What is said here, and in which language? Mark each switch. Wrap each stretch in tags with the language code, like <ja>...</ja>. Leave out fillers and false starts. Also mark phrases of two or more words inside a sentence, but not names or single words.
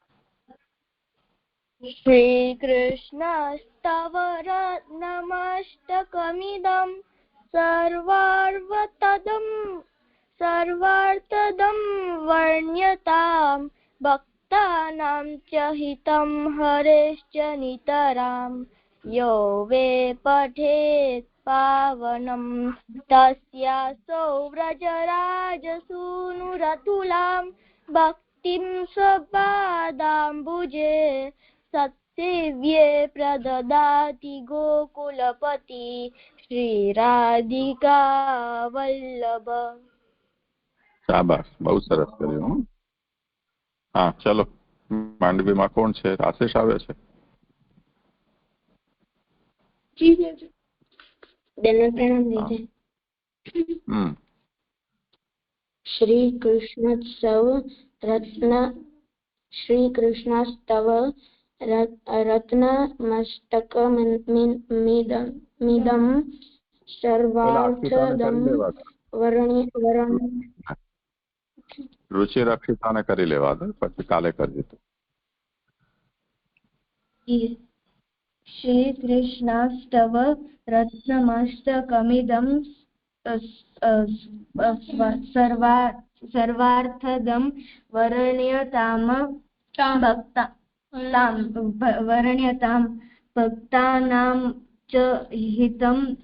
<sa>श्रीकृष्णस्तव रत्नमष्टकमिदं सर्वार्थदं वर्ण्यतां भक्तानां च हितं हरेश्च नितरां यो वे पठेत् पावनं तस्यासौ व्रजराजसूनुरतुलां भक्तिं स्वपादाम्बुजे सत्सेव्ये प्रददाति गोकुलपति श्रीराधिका वल्लभ.</sa> <gu>શાબાશ, બહુ સરસ કર્યું. હા ચલો, માંડવીમાં કોણ છે? આશીષ આવે છે.</gu> <sa>श्रीकृष्णस्तव रत्नमष्टकमिदं सर्वार्थदं</sa> <gu>રુચિ રક્ષિતાને કરી લેવા દે, પછી કાલે કરજે.</gu> <sa>श्रीकृष्णस्तव रत्नमष्टकमिदं सर्वार्थदं वर्ण्यतां भक्तानां च हितं</sa>